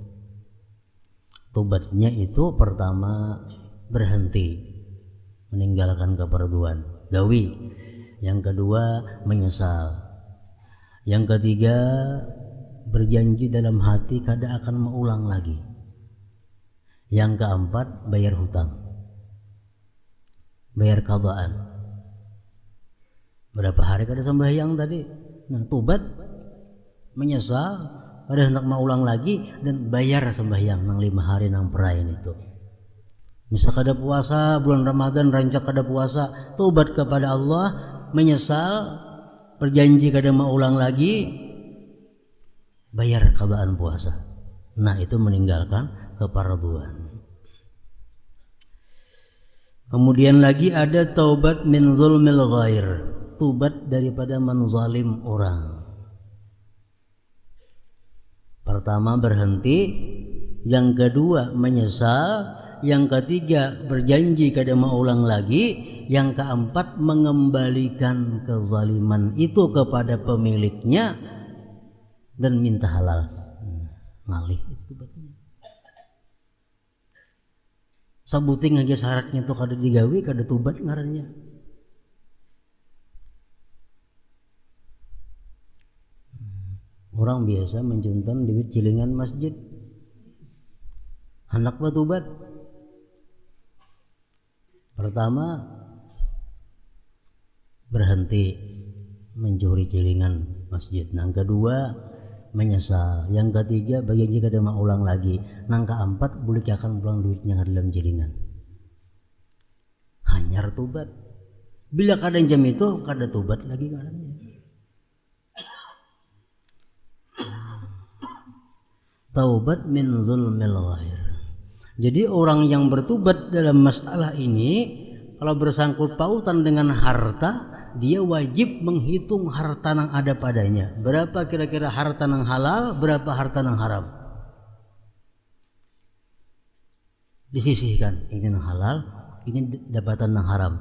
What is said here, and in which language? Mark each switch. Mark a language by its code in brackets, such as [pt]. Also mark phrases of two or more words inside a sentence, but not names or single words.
[id] Tobatnya itu pertama berhenti, meninggalkan kefarduan, gawi. Yang kedua menyesal. Yang ketiga berjanji dalam hati kada akan mengulang lagi. Yang keempat bayar hutang, bayar qadhaan. Berapa hari kada sembahyang tadi? [bjn] Nah tobat, menyesal, kada hendak maulang lagi dan bayar sembahyang nang 5 hari nang perain itu. [id] Misal kada puasa bulan Ramadan, rancak kada puasa, tobat kepada Allah, menyesal, berjanji kada maulang lagi, bayar qadaan puasa. Nah, itu meninggalkan keparduan. Kemudian lagi ada [ar] توبة من ظلم الغير, [id] tobat daripada menzalim orang. Pertama berhenti, yang kedua menyesal, yang ketiga berjanji kada maulang lagi, yang keempat mengembalikan kezaliman itu kepada pemiliknya dan minta halal. [bjn] Ngalih itu berarti. Sabuting aja syaratnya tuh kada digawe, kada tobat ngarannya. Orang biasa menjuntan duit cilingan masjid, hendak bertobat. [id] Pertama berhenti mencuri cilingan masjid. Yang kedua menyesal. Yang ketiga berjanji kada mau ulang lagi. [bjn] Yang keempat boleh akan pulang duitnya ke dalam cilingan. Hanyar tobat. Bila kada jam itu kada tobat lagi ngarannya. [ar] توبة من ظلم الغير. [id] Jadi orang yang bertobat dalam masalah ini, kalau bersangkut pautan dengan harta, dia wajib menghitung harta yang ada padanya. Berapa kira-kira harta yang halal, berapa harta yang haram. Disisihkan, ini yang halal, ini dapatan yang haram.